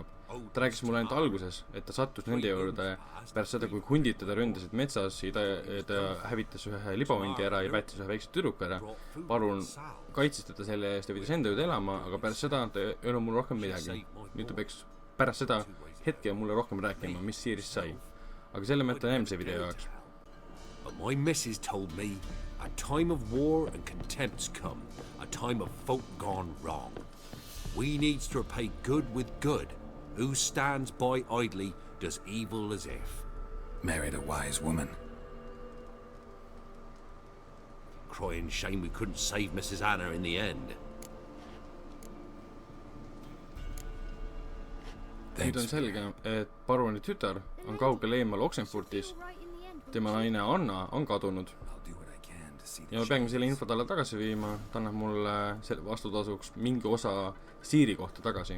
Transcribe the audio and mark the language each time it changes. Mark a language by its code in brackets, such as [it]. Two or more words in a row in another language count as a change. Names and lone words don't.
[et] Ta rääkis mulle ainult alguses, et ta sattus nende juurde pärast seda, kui hundid teda ründasid metsas ja ta hävitas ühe libahundi ära ja päätis ühe väikse tüdruku ära. Parun kaitsis teda selle eest ja viidas enda juurde elama, aga pärast seda ta ei ole mul rohkem midagi. Nüüd ta peaks pärast seda hetke mulle rohkem rääkima, mis Cirist sai. Aga selle mõtte järgmise video jaoks. [en] But my missus told me a time of war and contempt's come, a time of folk gone wrong. We needs to repay good with good. Who stands by idly does evil as if. Married a wise woman. Crying shame we couldn't save Mrs. Anna in the end. [et] Nüüd on selge, et paruni tütar on kaugel eemal Oxenfordis. Tema naine Anna on kadunud. Ja ma peangi selle info talle tagasi viima, ta annab mulle vastutasuks mingi osa Ciri kohta tagasi.